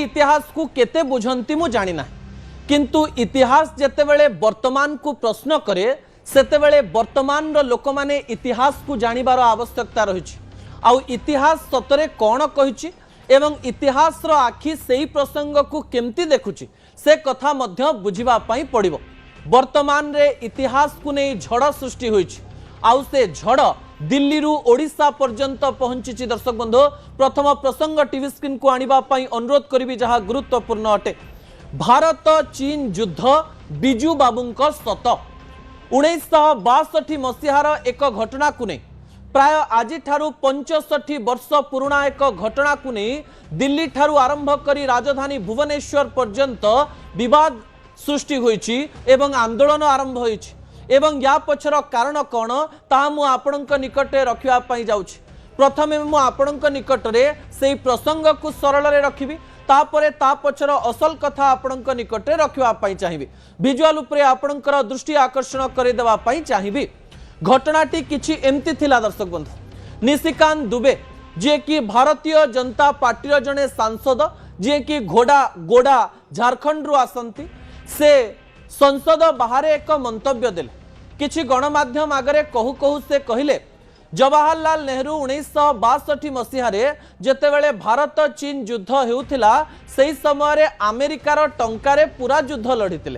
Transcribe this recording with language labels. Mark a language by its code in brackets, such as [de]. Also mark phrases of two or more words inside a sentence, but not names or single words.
[or] ଇତିହାସ କୁ କେତେ ବୁଝନ୍ତି ମୁଁ ଜାଣି ନା କିନ୍ତୁ ଇତିହାସ ଯେତେବେଳେ ବର୍ତ୍ତମାନ କୁ ପ୍ରଶ୍ନ କରେ ସେତେବେଳେ ବର୍ତ୍ତମାନ ର ଲୋକ ମାନେ ଇତିହାସ କୁ ଜାଣିବାର ଆବଶ୍ୟକତା ରହି ଆଉ ଇତିହାସ ସତରେ କଣ କହି ଏବଂ ଇତିହାସ ର ଆଖି ସେହି ପ୍ରସଙ୍ଗ କୁ କେମିତି ଦେଖୁଛି ସେ କଥା ମଧ୍ୟ ବୁଝିବା ପାଇଁ ପଡ଼ିବ। ବର୍ତ୍ତମାନ ରେ ଇତିହାସ କୁ ନେଇ ଝଡ଼ ସୃଷ୍ଟି ହୋଇଛି ଆଉ ସେ ଝଡ଼ ଦିଲ୍ଲୀ ରୁ ଓଡ଼ିଶା ପର୍ଯ୍ୟନ୍ତ ପହଞ୍ଚିଛି। ଦର୍ଶକ ବନ୍ଧୁ ପ୍ରଥମ ପ୍ରସଙ୍ଗ [en] TV screen [or] କୁ ଆଣିବା ପାଇଁ ଅନୁରୋଧ କରିବି ଯାହା ଗୁରୁତ୍ୱପୂର୍ଣ୍ଣ ଅଟେ। ଭାରତ ଚୀନ ଯୁଦ୍ଧ ବିଜୁ ବାବୁଙ୍କ ସନ 1962 ମସିହାର ଏକ ଘଟଣା କୁ ନେଇ ପ୍ରାୟ ଆଜି ଠାରୁ 65 ବର୍ଷ ପୁରୁଣା ଏକ ଘଟଣା କୁ ନେଇ ଦିଲ୍ଲୀ ଠାରୁ ଆରମ୍ଭ କରି ରାଜଧାନୀ ଭୁବନେଶ୍ୱର ପର୍ଯ୍ୟନ୍ତ ବିବାଦ ସୃଷ୍ଟି ହୋଇଛି ଏବଂ ଆନ୍ଦୋଳନ ଆରମ୍ଭ ହୋଇଛି ଏବଂ ଏହା ପଛର କାରଣ କଣ ତା ମୁଁ ଆପଣଙ୍କ ନିକଟେ ରଖିବା ପାଇଁ ଯାଉଛି। ପ୍ରଥମେ ମୁଁ ଆପଣଙ୍କ ନିକଟରେ ସେହି ପ୍ରସଙ୍ଗ କୁ ସରଳ ରେ ରଖିବି ତାପରେ ତା ପଛର ଅସଲ କଥା ଆପଣଙ୍କ ନିକଟେ ରଖିବା ପାଇଁ ଚାହିଁବି। ଭିଜୁଆଲ ଉପରେ ଆପଣଙ୍କର ଦୃଷ୍ଟି ଆକର୍ଷଣ କରି ଦେବା ପାଇଁ ଚାହିଁବି। ଘଟଣାଟି କିଛି ଏମିତି ଥିଲା ଦର୍ଶକ ବନ୍ଧୁ ନିଶିକାନ୍ତ ଦୁବେ ଯେ କି ଭାରତୀୟ ଜନତା ପାର୍ଟି ଜଣେ ସାଂସଦ ଯେ କି ଗୋଡ୍ଡା ଝାଡ଼ଖଣ୍ଡ ରୁ ଆସନ୍ତି ସେ ସଂସଦ ବାହାର ଏକ ମନ୍ତବ୍ୟ ଦେଲେ କିଛି ଗଣମାଧ୍ୟମ ଆଗରେ କହୁ କହୁ ସେ କହିଲେ ଜବାହରଲାଲ ନେହେରୁ 1962 ମସିହାରେ ଯେତେବେଳେ ଭାରତ ଚୀନ ଯୁଦ୍ଧ ହେଉଥିଲା ସେହି ସମୟ ଆମେରିକାର ଟଙ୍କାରେ ପୂରା ଯୁଦ୍ଧ ଲଢ଼ିଥିଲେ।